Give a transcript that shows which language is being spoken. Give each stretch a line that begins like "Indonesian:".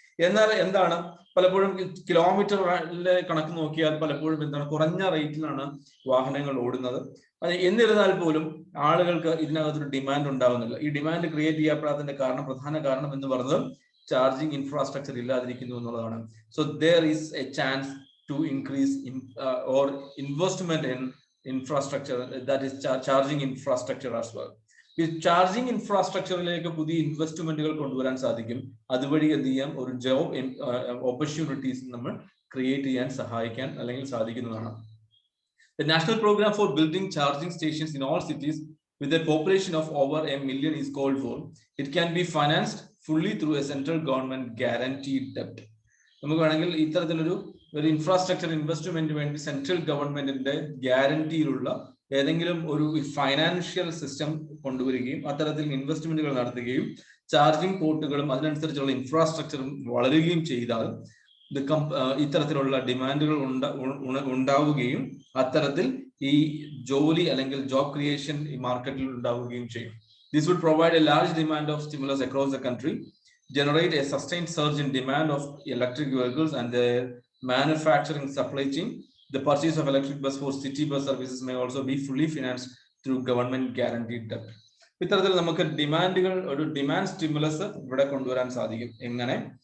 Malayalam: എന്നാൽ എന്താണ് പലപ്പോഴും കിലോമീറ്ററിലെ കണക്ക് നോക്കിയാൽ പലപ്പോഴും എന്താണ് കുറഞ്ഞ റേറ്റിലാണ് വാഹനങ്ങൾ ഓടുന്നത്. എന്നിരുന്നാൽ പോലും ആളുകൾക്ക് ഇതിനകത്തൊരു ഡിമാൻഡ് ഉണ്ടാകുന്നില്ല. ഈ ഡിമാൻഡ് ക്രിയേറ്റ് ചെയ്യപ്പെടാത്തതിന്റെ പ്രധാന കാരണം എന്ന് പറയുന്നത് ചാർജിങ് ഇൻഫ്രാസ്ട്രക്ചർ ഇല്ലാതിരിക്കുന്നു എന്നുള്ളതാണ്.
English: So there is a chance to increase or investment in infrastructure, that is charging infrastructure as well.
Malayalam: ഈ ചാർജിങ് ഇൻഫ്രാസ്ട്രക്ചറിലേക്ക് പുതിയ ഇൻവെസ്റ്റ്മെന്റുകൾ കൊണ്ടുവരാൻ സാധിക്കും. അതുവഴി എന്ത് ചെയ്യാം, ഒരു ജോബ് ഓപ്പർച്യൂണിറ്റീസ് നമ്മൾ ക്രിയേറ്റ് ചെയ്യാൻ സഹായിക്കാൻ അല്ലെങ്കിൽ സാധിക്കുന്നതാണ്.
English: The national program for building charging stations in all cities with a population of over 1 million is called for. It can be financed fully through a central government guaranteed debt.
Malayalam: നമുക്ക് വേണമെങ്കിൽ ഇത്തരത്തിലൊരു infrastructure investment വേണ്ടി central ഗവൺമെന്റിന്റെ ഗ്യാരണ്ടിയിലുള്ള ഏതെങ്കിലും ഒരു financial system കൊണ്ടുവരികയും അത്തരത്തിൽ ഇൻവെസ്റ്റ്മെന്റുകൾ നടത്തുകയും ചാർജിംഗ് പോർട്ടുകളും അതിനനുസരിച്ചുള്ള ഇൻഫ്രാസ്ട്രക്ചറും വളരുകയും ചെയ്താൽ ഇത്തരത്തിലുള്ള ഡിമാൻഡുകൾ ഉണ്ടാവുകയും അത്തരത്തിൽ ഈ ജോലി അല്ലെങ്കിൽ ജോബ് ക്രിയേഷൻ ഈ മാർക്കറ്റിൽ ഉണ്ടാവുകയും ചെയ്യും.
English: This would provide a large demand of stimulus across the country, generate a sustained surge in demand of electric vehicles and their manufacturing supply chain. The purchase of electric bus for city bus services may also be fully financed through government guaranteed debt.
Malayalam: ഇത്തരത്തിൽ നമുക്ക് ഒരു demand stimulus ഇവിടെ കൊണ്ടുവരാൻ സാധിക്കും. എങ്ങനെ?